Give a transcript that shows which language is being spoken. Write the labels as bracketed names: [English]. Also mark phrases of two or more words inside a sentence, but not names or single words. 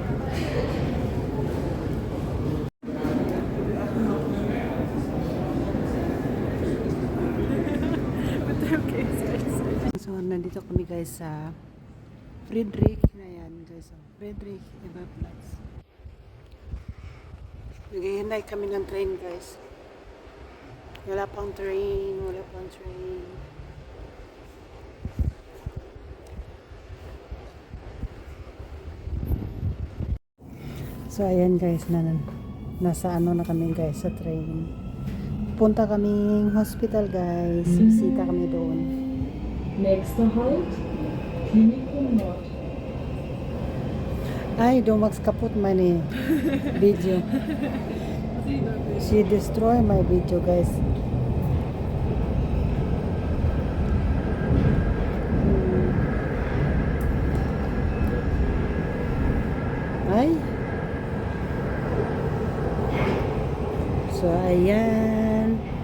[Filipino] Okay, so nandito kami guys sa Friedrich. Ayan guys, Friedrich Ebert-Platz. Naghihintay kami ng train guys. Wala pang train. So ayan guys, nasa na kami guys sa train. Punta kaming hospital guys. Bisita kami doon. [German] Nächster Halt, Klinikum Nord. [English] Ay, Domax kaput my video. She destroy my video guys. [Filipino] Ay. So, ayan.